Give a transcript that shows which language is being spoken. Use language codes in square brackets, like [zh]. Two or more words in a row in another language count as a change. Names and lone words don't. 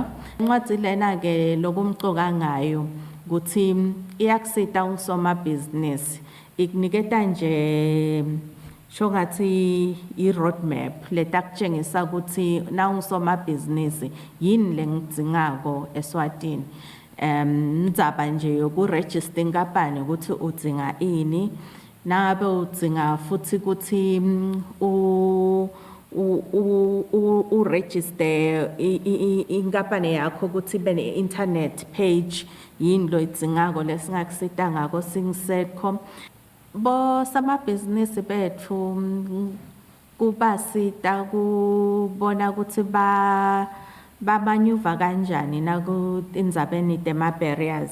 [ss] Incwadzi lena ke lokumcoka ngayo ukuthi iyakusita usomabhizinisi ikuniketa nje shogathi i-roadmap letakutshengisa ukuthi na usomabhizinisi yini lengidingako Eswatini. Ndzaba nje yokuregister inkampani ukuthi udzinga ini nangabe udzinga futhi ukuthi uregister inkampani yakho ukuthi ibe ne- [en] internet page [ss] yini lo idzingako lesingakusita ngako sing-SETCO. Bosomabhizinisi bethu kubasita kubona ukuthi babanyuva kanjani nakutindzabeni tema-barriers.